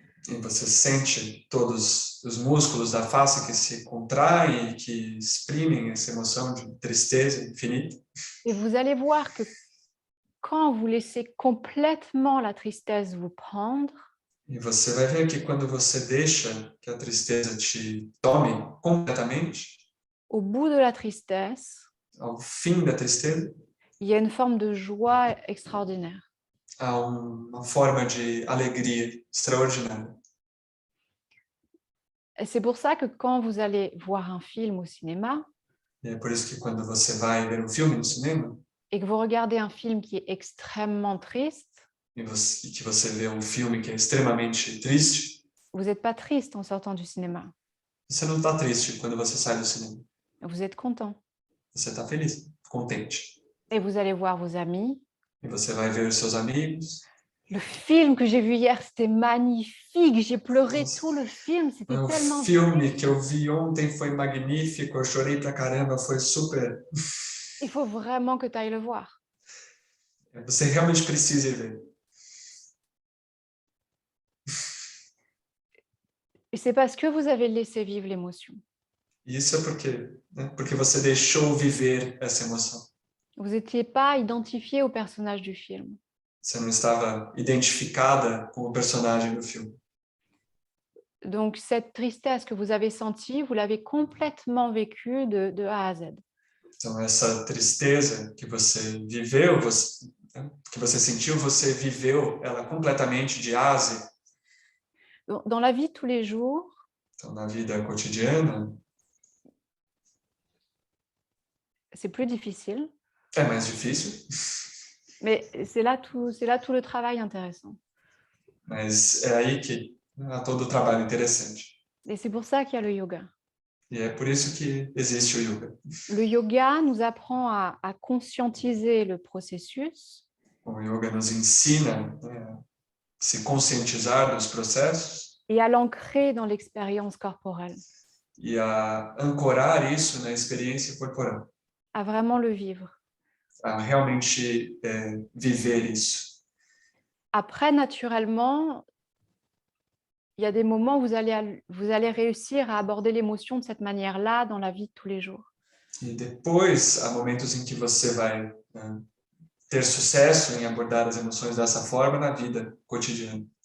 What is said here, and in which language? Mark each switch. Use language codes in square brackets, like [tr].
[pt] E você sente todos os músculos da face que se contraem e que exprimem essa emoção de tristeza infinita. [fr] Et vous allez voir que quand vous laissez complètement la tristesse vous prendre, [pt] E você vai ver que quando você deixa que a tristeza te tome completamente, [fr] au bout de la tristesse, [pt] ao fim da tristeza, [fr] il y a une forme de joie extraordinaire. [pt] há uma forma de alegria extraordinária. [fr] Et c'est pour ça que quand vous allez voir un film au cinéma [pt] E é por isso que quando você vai ver um filme no cinema [fr] et que vous regardez un film qui est extrêmement triste, [pt] e que você vê um filme que é extremamente triste, [fr] vous n'êtes pas triste en sortant du cinéma. [pt] você não está triste quando você sai do cinema. [fr] Vous êtes content. [pt] Você está feliz, contente. [fr] Et vous allez voir vos amis. [pt] E você vai ver os seus amigos. [fr] Le film que j'ai vu hier, c'était magnifique. J'ai pleuré [pt] Nossa. [fr] tout le film. C'était [pt] O [fr] tellement [pt] filme que eu vi ontem foi magnífico, eu chorei pra caramba, foi super. [fr] Il faut vraiment que tu ailles le voir. [pt] Você realmente precisa ir ver. [fr] Et c'est parce que vous avez laissé vivre l'émotion. [pt] Isso é porque você deixou viver essa emoção. [fr] Vous n'étiez pas identifié au personnage du film. [pt] Você não estava identificada com o personagem do filme. [fr] Donc, cette tristesse que vous avez sentie, vous l'avez complètement vécue de A à Z. [pt] Então, essa tristeza que você viveu, que você sentiu, você viveu ela completamente de A a Z. [fr] Dans la vie de tous les jours, [pt] Então, na vida cotidiana, [fr] c'est plus difficile, [pt] é mais difícil, [fr] mais c'est là tout le travail intéressant. [pt] mas é aí que há todo o trabalho interessante. [fr] Et c'est pour ça qu'il y a le yoga. [pt] E é por isso que existe o yoga. [fr] Le yoga nous apprend à conscientiser le processus [pt] O yoga nos ensina a se conscientizar dos processos [fr] et à l'ancrer dans l'expérience corporelle, [pt] e a ancorar isso na experiência corporal, [fr] à vraiment le vivre. [pt] a realmente viver isso. [fr] Après, naturellement, il y a des moments où vous allez réussir à aborder l'émotion de cette manière-là dans la vie de tous les jours. [pt] E depois, há momentos em que você vai ter sucesso em abordar as emoções dessa forma na vida cotidiana.